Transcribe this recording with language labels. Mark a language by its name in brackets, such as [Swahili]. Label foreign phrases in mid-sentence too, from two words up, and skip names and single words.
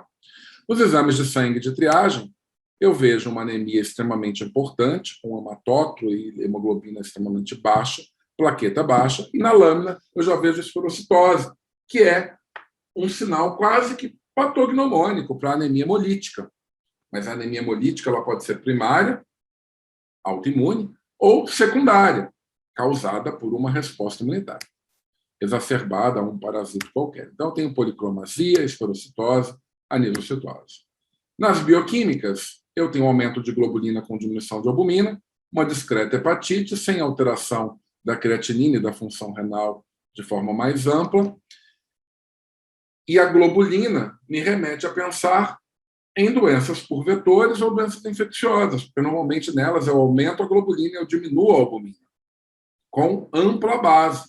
[Portuguese] Nos exames de sangue de triagem, eu vejo uma anemia extremamente importante, com hematócrito e hemoglobina extremamente baixa, plaqueta baixa, e na lâmina eu já vejo esferocitose, que é um sinal quase que patognomônico para a anemia hemolítica. Mas a anemia hemolítica ela pode ser primária, autoimune, ou secundária, causada por uma resposta imunitária, exacerbada a um parasito qualquer. Então, eu tenho policromasia, esferocitose, anisocitose. Nas bioquímicas, eu tenho aumento de globulina com diminuição de albumina, uma discreta hepatite, sem alteração da creatinina e da função renal de forma mais ampla. E a globulina me remete a pensar em doenças por vetores ou doenças infecciosas, porque normalmente nelas eu aumento a globulina e eu diminuo a albumina, com ampla base.